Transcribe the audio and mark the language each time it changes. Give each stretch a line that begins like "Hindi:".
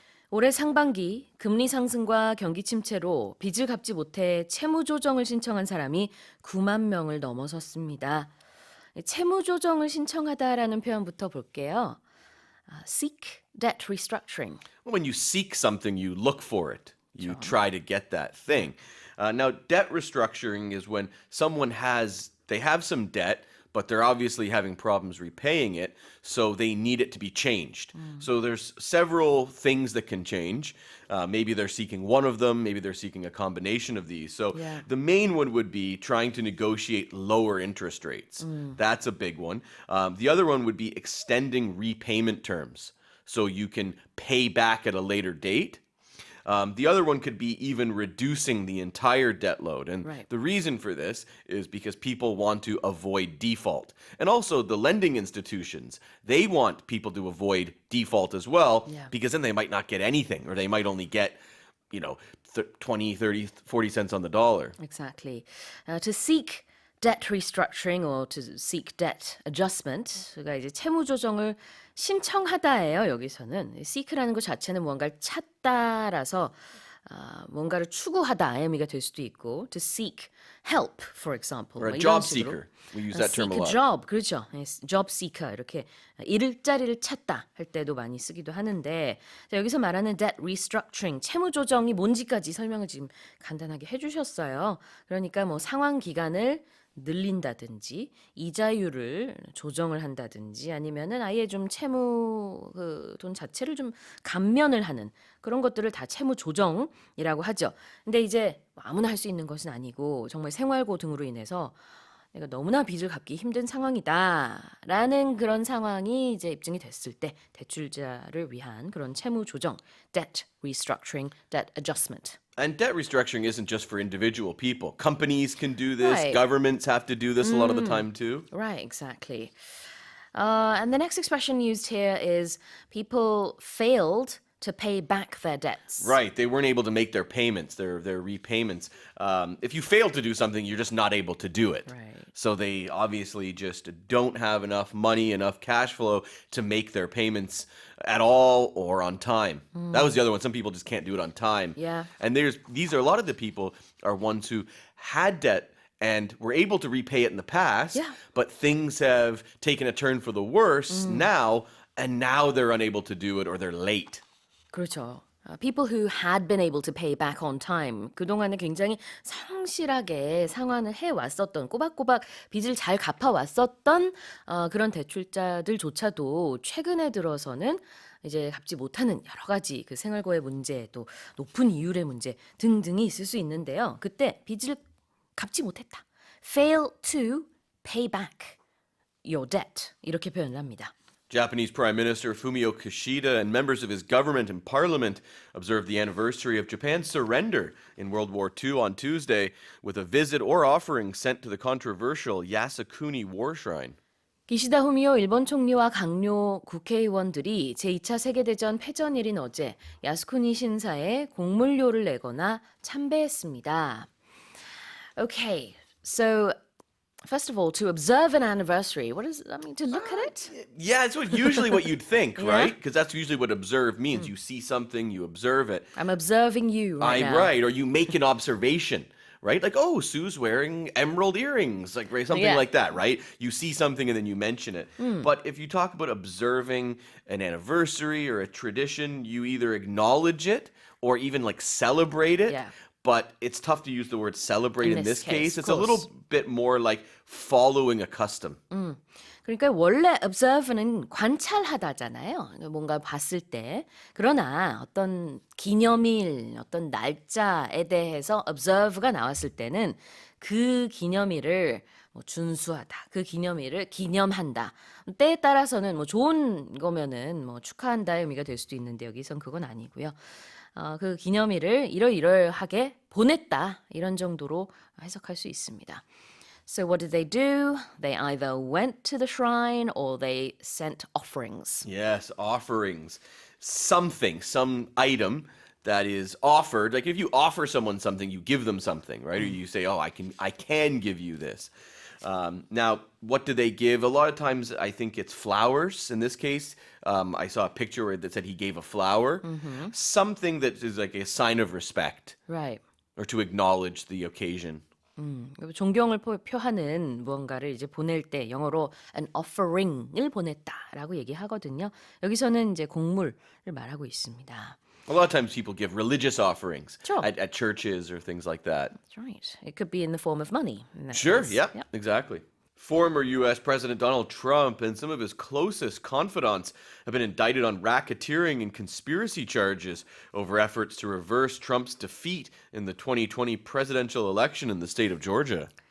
Korean: 올해 상반기 금리 상승과 경기 침체로 빚을 갚지 못해 채무 조정을 신청한 사람이 9만 명을 넘어섰습니다. 채무 조정을 신청하다라는 표현부터 볼게요.
English: Seek debt restructuring. When you seek something, you look for it. You try to get that thing. Now, debt restructuring is when they have some debt, but they're obviously having problems repaying it, so they need it to be changed. So there's several things that can change. Maybe they're seeking one of them, maybe they're seeking a combination of these. So the main one would be trying to negotiate lower interest rates. That's a big one. The other one would be extending repayment terms, so you can pay back at a later date. The other one could be even reducing the entire debt load. And the reason for this is because people want to avoid default. And also the lending institutions, they want people to avoid default as well, because then they might not get anything, or they might only get, 20, 30, 40 cents on the dollar. Exactly. To seek debt restructuring or to seek debt adjustment,
Korean: 그러니까 이제 채무 조정을 신청하다예요. 여기서는 seek라는 것 자체는 뭔가를 찾다라서 뭔가를 추구하다 의미가 될 수도 있고,
English: to seek help, for example. Or a 뭐 job
Korean: 이런 식으로.
English: seeker. We use that term a seek lot.
Korean: job, 그렇죠. job seeker 이렇게 일자리를 찾다 할 때도 많이 쓰기도 하는데, 자, 여기서 말하는 debt restructuring, 채무 조정이 뭔지까지 설명을 지금 간단하게 해주셨어요. 그러니까 뭐 상환 기간을 늘린다든지 이자율을 조정을 한다든지 아니면은 아예 좀 채무 돈 자체를 좀 감면을 하는 그런 것들을 다 채무 조정이라고 하죠. 근데 이제 아무나 할 수 있는 것은 아니고 정말 생활고 등으로 인해서 내가 너무나 빚을 갚기 힘든 상황이다라는 그런 상황이 이제 입증이 됐을 때 대출자를 위한 그런 채무 조정, debt restructuring, debt adjustment.
English: And debt restructuring isn't just for individual people. Companies can do this. Right. Governments have to do this a lot of the time too. Right, exactly. And the next expression used here is people failed to pay back their debts. Right, they weren't able to make their payments, their repayments. If you fail to do something, you're just not able to do it. Right. So they obviously just don't have enough money, enough cash flow to make their payments at all or on time. That was the other one. Some people just can't do it on time. Yeah. And these are a lot of the people are ones who had debt and were able to repay it in the past, Yeah. but things have taken a turn for the worse now, and now they're unable to do it or they're late.
Korean: 그렇죠.
English: People who had been able to pay back on time.
Korean: 그동안에 굉장히 성실하게 상환을 해왔었던, 꼬박꼬박 빚을 잘 갚아왔었던 그런 대출자들조차도 최근에 들어서는 이제 갚지 못하는 여러 가지 그 생활고의 문제, 또 높은 이율의 문제 등등이 있을 수 있는데요. 그때 빚을 갚지 못했다.
English: Fail to pay back your debt.
Korean: 이렇게 표현을 합니다.
English: Japanese Prime Minister Fumio Kishida and members of his government and parliament observed the anniversary of Japan's surrender in World War II on Tuesday with a visit or offering sent to the controversial Yasukuni War Shrine.
Korean: 기시다 후미오 일본 총리와 강요 국회의원들이 제2차 세계대전 패전일인 어제 야스쿠니 신사에 공물료를 내거나 참배했습니다.
English: Okay, so first of all, to observe an anniversary, what does that mean? To look at it? Yeah, it's usually what you'd think, Yeah. right? Because that's usually what observe means. You see something, you observe it. I'm observing you right now. Right, or you make an observation, right? Like, oh, Sue's wearing emerald earrings, like right, something Yeah. like that, right? You see something and then you mention it. But if you talk about observing an anniversary or a tradition, you either acknowledge it or even like celebrate it. Yeah. But it's tough to use the word celebrate in this case. of It's a little course. bit more like following a custom.
Korean: 그러니까 원래 observe는 관찰하다잖아요. 뭔가 봤을 때. 그러나 어떤 기념일, 어떤 날짜에 대해서 observe가 나왔을 때는 그 기념일을 뭐 준수하다. 그 기념일을 기념한다. 때에 따라서는 뭐 좋은 거면은 뭐 축하한다의 의미가 될 수도 있는데 여기선 그건 아니고요. 그 기념일을 이러이러하게 보냈다. 이런 정도로 해석할 수 있습니다.
English: So what did they do? They either went to the shrine or they sent offerings. Yes, offerings. Something, some item that is offered. Like if you offer someone something, you give them something, right? Or you say, "Oh, I can give you this." Now, what do they give? A lot of times, I think it's flowers. In this case, I saw a picture that said he gave a flower. Something that is like a sign of respect Right. or to acknowledge the occasion.
Korean: 존경을 표하는 무언가를 이제 보낼 때 영어로 an offering을 보냈다라고 얘기하거든요. 여기서는 이제 곡물을 말하고 있습니다.
English: A lot of times people give religious offerings Sure. at churches or things like that. That's right. It could be in the form of money. in that Sure, case. yeah, Yep. exactly. Former U.S. President Donald Trump and some of his closest confidants have been indicted on racketeering and conspiracy charges over efforts to reverse Trump's defeat in the 2020 presidential election in the state of Georgia.